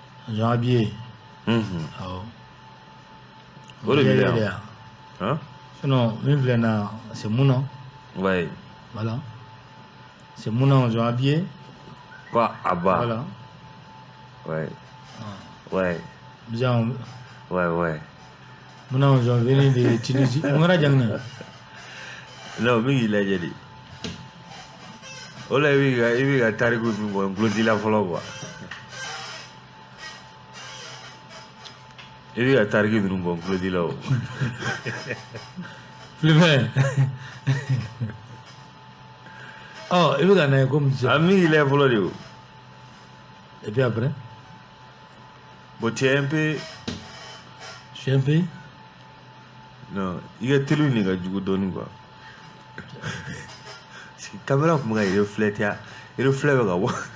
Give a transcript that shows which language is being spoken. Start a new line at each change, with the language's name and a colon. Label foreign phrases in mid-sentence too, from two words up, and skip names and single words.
Bambara: Jean Abiye. Unhun. Awɔ. O de bɛ yan. O de bɛ yan. Han? Sinon, min filɛ na,
French: c'est Muna. Ouais. Voilà. C'est Muna, Jean Abiye. Quoi, Abba? Voilà. Ouais. Ah. Ouais. Bien. Ouais, ouais. Muna, Jean, venu de Tunisie.
Bambara: Mun kɛra Jang na? Non, min k'i lajɛ de. O la, i bɛ ka, i bɛ ka tariku min fɔ, n tulo t'i la fɔlɔ, quoi. I bɛ ka tariku minnu fɔ, n tulo t'i la o. Filifɛn. Ɔ, i bɛ ka na ye ko mun A min k'i lajɛ fɔlɔ de o.
French: Et puis après? Bon, tu es un peu Je suis un peu Non,
Bambara: i ka teli nin ka jugu dɔɔnin, quoi.
French: Parce que
Bambara: caméra tun bɛ ka reflet, reflet bɛ ka bɔ.